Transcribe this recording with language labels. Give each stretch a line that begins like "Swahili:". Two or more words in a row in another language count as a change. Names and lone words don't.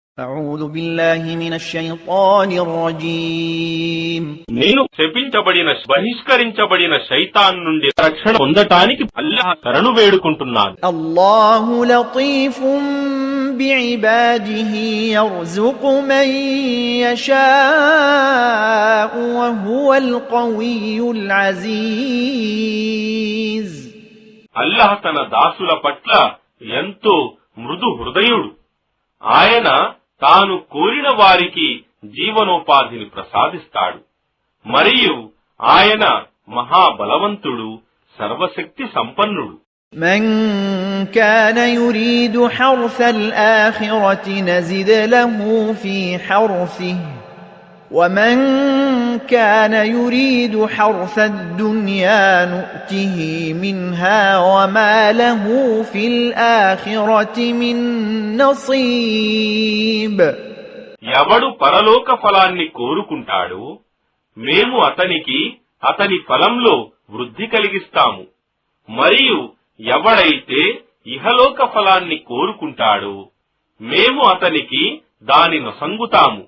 Arabic: أعوذ بالله من الشيطان الرجيم
Telugu: నేను శపించబడిన బహిష్కరించబడిన శైతాన్ నుండి రక్షణ పొందటానికి అల్లాహ్ శరణు వేడుకుంటున్నాను.
Arabic: الله لطيف بعباده يرزق من يشاء وهو القوي العزيز
Telugu: అల్లాహ్ తన దాసుల పట్ల ఎంతో మృదు హృదయుడు. ఆయన తాను కోరిన వారికి జీవనోపాధిని ప్రసాదిస్తాడు. మరియు ఆయన మహాబలవంతుడు, సర్వశక్తి సంపన్నుడు.
Arabic: من كان يريد حرث الآخرة نزد له في حرثه ومن كان يريد حرث الدنيا نؤته منها وما له في الآخرة من نصيب
Telugu: ఎవడు పరలోక ఫలాన్ని కోరుకుంటాడో మేము అతనికి అతని ఫలంలో వృద్ధి కలిగిస్తాము. మరియు ఎవడైతే ఇహలోక ఫలాన్ని కోరుకుంటాడో మేము అతనికి దాని నొసంగుతాము.